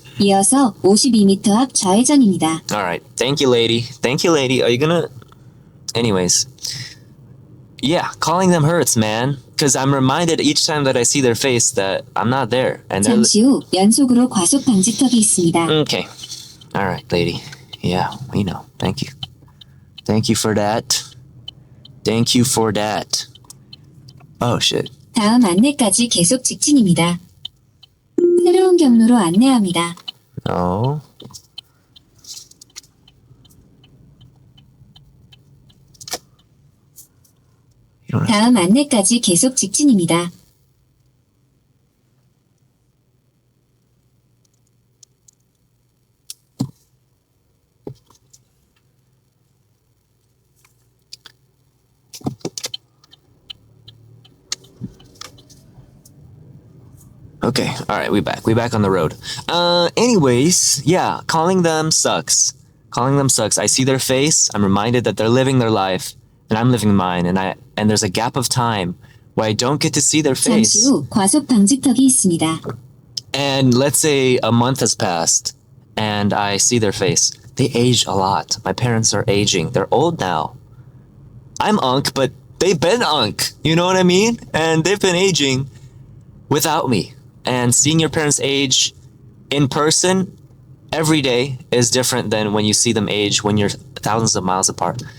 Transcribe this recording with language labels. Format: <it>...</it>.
<ko>이어서 52m 앞 좌회전입니다.</ko> <en>Alright, thank you, lady. Thank you, lady. Are you gonna. Anyways. Yeah, calling them hurts, man. Because I'm reminded each time that I see their face that I'm not there. And they're.</en> <ko>잠시 후 연속으로 과속 방지턱이 있습니다.</ko> <en>Okay. Alright, lady. Yeah, we know. Thank you. Thank you for that. Thank you for that. Oh, shit.</en> <ko>다음 안내까지 계속 직진입니다. 새로운 경로로 안내합니다.</ko> <en>No.</en> <ko>다음 안내까지 계속 직진입니다.</ko> <en>Okay, alright, we back on the road. Anyways, yeah, calling them sucks. Calling them sucks. I see their face, I'm reminded that they're living their life, and I'm living mine, and there's a gap of time where I don't get to see their</en> <ko>잠시</ko> <en>face.</en> <ko>후 과속 방지턱이 있습니다.</ko> <en>And let's say a month has passed, and I see their face. They aged a lot. My parents are aging. They're old now. I'm unk, but they've been unk. You know what I mean? And they've been aging without me. And seeing your parents age in person every day is different than when you see them age when you're thousands of miles apart.</en>